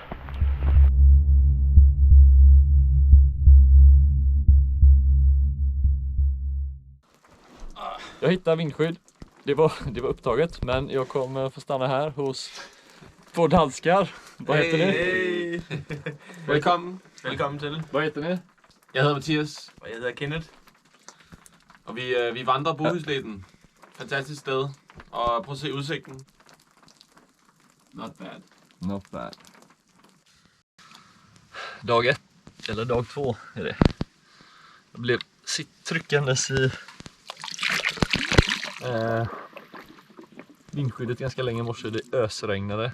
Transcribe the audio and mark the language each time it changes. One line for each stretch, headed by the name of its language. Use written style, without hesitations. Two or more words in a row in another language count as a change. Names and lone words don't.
Swedish: Jag hittade vindskydd. Det var upptaget, men jag kommer få stanna här hos två danskar. Vad heter ni? Hej! Välkommen till. Vad heter ni? Jag heter Mathias,
Danish: og jeg hedder Kenneth. Og vi vandrer Bohusleden. Fantastisk sted. Og prøv at se udsigten.
English: Not bad. Not bad.
Swedish: Dag 1, eller dag 2 är det. Jag blev tryckandes i vindskyddet ganska länge i morse. Det ösregnade.